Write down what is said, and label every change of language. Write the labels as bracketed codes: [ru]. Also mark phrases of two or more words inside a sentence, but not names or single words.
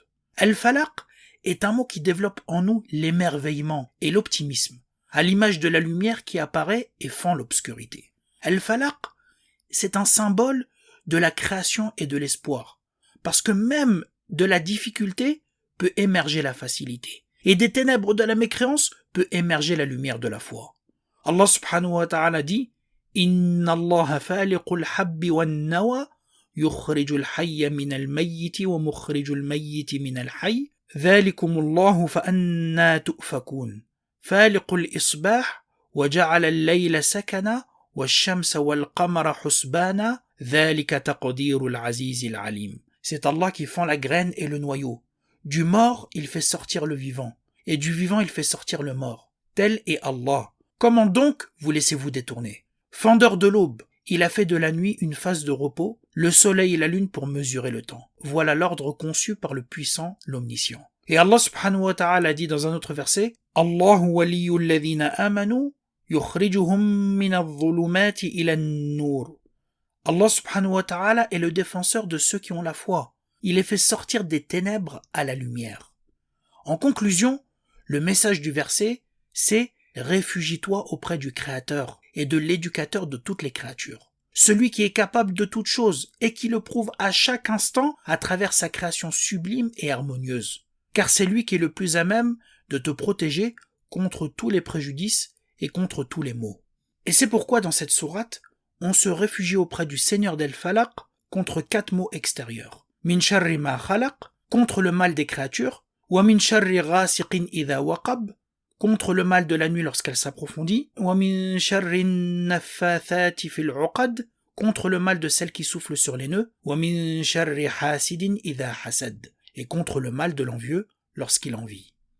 [fr] El-Falaq est un mot qui développe en nous l'émerveillement et l'optimisme, à l'image de la lumière qui apparaît et fend l'obscurité. El-Falaq, c'est un symbole de la création et de l'espoir, parce que même de la difficulté peut émerger la facilité, et des ténèbres de la mécréance peut émerger la lumière de la foi. [ar] الله سبحانه وتعالى dit « إن الله فالق الحب والنوى يخرج الحي من الميت ومخرج الميت من الحي ذلكم الله فأنى تؤفكون فالق الإصباح وجعل الليل سكنا والشمس والقمر حسبانا ذلك تقدير العزيز العليم. [fr] C'est Allah qui fend la graine et le noyau. Du mort, il fait sortir le vivant, et du vivant, il fait sortir le mort. Tel est Allah. Comment donc vous laissez-vous détourner? Fendeur de l'aube, il a fait de la nuit une phase de repos, le soleil et la lune pour mesurer le temps. Voilà l'ordre conçu par le puissant, l'omniscient. Et [ar] Allah subhanahu wa ta'ala [fr] dit dans un autre verset, [ar] الله ولي الذين آمنوا يخرجهم من الظلمات إلى النور. Allah subhanahu wa ta'ala [fr] est le défenseur de ceux qui ont la foi. Il les fait sortir des ténèbres à la lumière. En conclusion, le message du verset, c'est « Réfugie-toi auprès du Créateur et de l'Éducateur de toutes les créatures. Celui qui est capable de toutes choses et qui le prouve à chaque instant à travers sa création sublime et harmonieuse. Car c'est lui qui est le plus à même de te protéger contre tous les préjudices et contre tous les maux. » Et c'est pourquoi dans cette sourate, on se réfugie auprès du Seigneur d'El-Falaq contre 4 maux extérieurs. [ar] من شر ما خلق, [fr] contre le mal des créatures, [ar] ومن شر غاسق إذا وقب, [fr] contre le mal de la nuit lorsqu'elle s'approfondit, [ar] ومن شر النفاثات في العقد, [fr] contre le mal de celle qui souffle sur les nœuds, [ar] ومن شر حاسد إذا حسد, [fr] et contre le mal de l'envieux lorsqu'il envie.